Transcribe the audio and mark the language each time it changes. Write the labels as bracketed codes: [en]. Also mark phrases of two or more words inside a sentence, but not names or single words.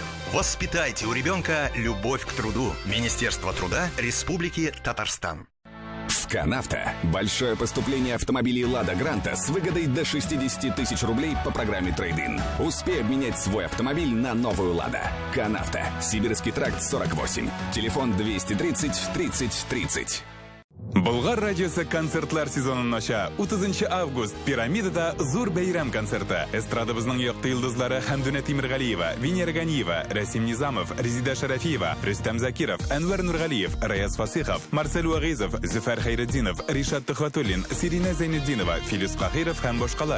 [ru] Воспитайте у ребенка любовь к труду. Министерство труда Республики Татарстан. СКАНАВТО. Большое поступление автомобилей «Лада Гранта» с выгодой до 60 тысяч рублей по программе «Трейд-ин». Успей обменять свой автомобиль на новую «Лада». КАНАВТО. Сибирский тракт 48. Телефон 230 30 30. [tt] Болгар радиосы концертлар сезонын ача. 30 август пирамидада зур бәйрәм концерты. Эстрадабызның якты йолдызлары Хәмдүнә Тимиргалиева, Венера Ганиева, Расим Низамов, Резида Шарафиева, Рөстәм Закиров, Әнвәр Нургалиев, Раяз Фасихов, Марсель Вагизов, Зөфәр Хәйретдинов, Ришат Төхвәтуллин, Сирина Зайнетдинова, Филис Кахиров һәм башкалар.